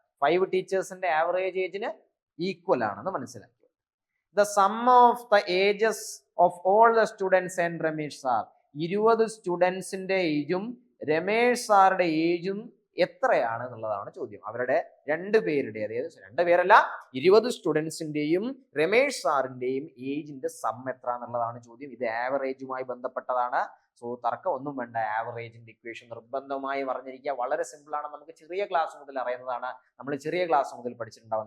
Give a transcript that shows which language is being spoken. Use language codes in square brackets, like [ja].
[ml] 5 ടീച്ചേഴ്സിന്റെ average ഏജിന് equal ആണെന്ന് മനസ്സിലാക്കി. [en] The sum of the ages of all the students and Ramesh sir, [ml] 20 സ്റ്റുഡൻസിന്റെ ഏജും Ramesh സാറുടെ ഏജും എത്രയാണ് എന്നുള്ളതാണ് ചോദ്യം. അവരുടെ 2 പേരുടെ, അതായത് 2 പേരല്ല, 20 സ്റ്റുഡൻസിന്റെയും രമേഷ് സാറിന്റെയും ഏജിന്റെ സം എത്ര എന്നുള്ളതാണ് ചോദ്യം. ഇത് ആവറേജുമായി ബന്ധപ്പെട്ടതാണ്. സോ തർക്കം ഒന്നും വേണ്ട, ആവറേജിന്റെ ഇക്വേഷൻ നിർബന്ധമായി പറഞ്ഞിരിക്കുക. വളരെ സിമ്പിൾ ആണ്, നമുക്ക് ചെറിയ ക്ലാസ് മുതൽ അറിയുന്നതാണ്. നമ്മൾ ചെറിയ ക്ലാസ് മുതൽ പഠിച്ചിട്ടുണ്ടാവും.